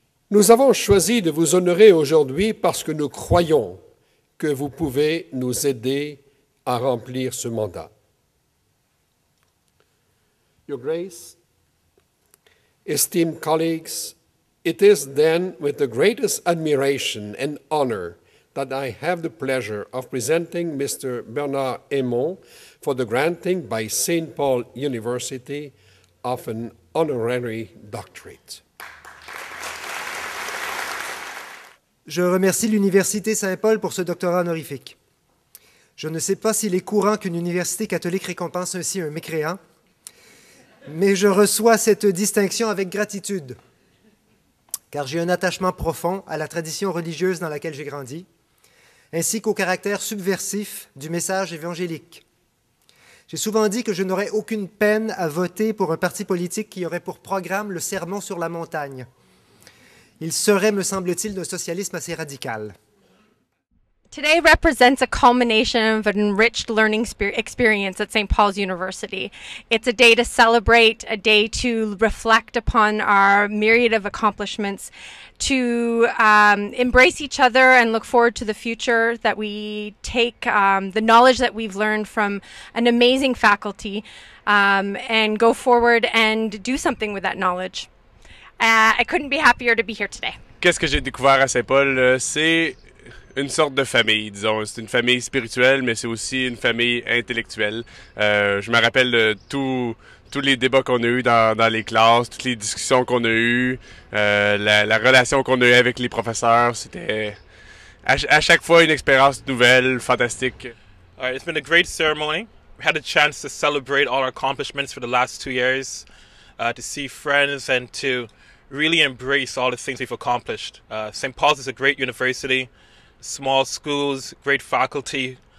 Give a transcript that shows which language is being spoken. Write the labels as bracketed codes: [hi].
[fr] Nous avons choisi de vous honorer aujourd'hui parce que nous croyons que vous pouvez nous aider à remplir ce mandat. [en] Your Grace, esteemed colleagues, it is then with the greatest admiration and honor that I have the pleasure of presenting Mr. Bernard Aymon for the granting by St. Paul University of an honorary doctorate. [fr] Je remercie l'Université Saint-Paul pour ce doctorat honorifique. Je ne sais pas s'il est courant qu'une université catholique récompense ainsi un mécréant, mais je reçois cette distinction avec gratitude, car j'ai un attachement profond à la tradition religieuse dans laquelle j'ai grandi, ainsi qu'au caractère subversif du message évangélique. J'ai souvent dit que je n'aurais aucune peine à voter pour un parti politique qui aurait pour programme le sermon sur la montagne. Il serait, me semble-t-il, d'un socialisme assez radical. [en] Today represents a culmination of an enriched learning experience at St. Paul's University. It's a day to celebrate, a day to reflect upon our myriad of accomplishments, to embrace each other and look forward to the future, that we take the knowledge that we've learned from an amazing faculty and go forward and do something with that knowledge. I couldn't be happier to be here today. [fr] Qu'est-ce que j'ai découvert à Saint-Paul? C'est une sorte de famille, disons. C'est une famille spirituelle, mais c'est aussi une famille intellectuelle. Je me rappelle de tous les débats qu'on a eus dans les classes, toutes les discussions qu'on a eues, la relation qu'on a eue avec les professeurs. C'était à chaque fois une expérience nouvelle, fantastique. [en] All right, it's been a great ceremony. We had a chance to celebrate all our accomplishments for the last 2 years, to see friends and to really embrace all the things we've accomplished. St. Paul's is a great university, small schools, great faculty.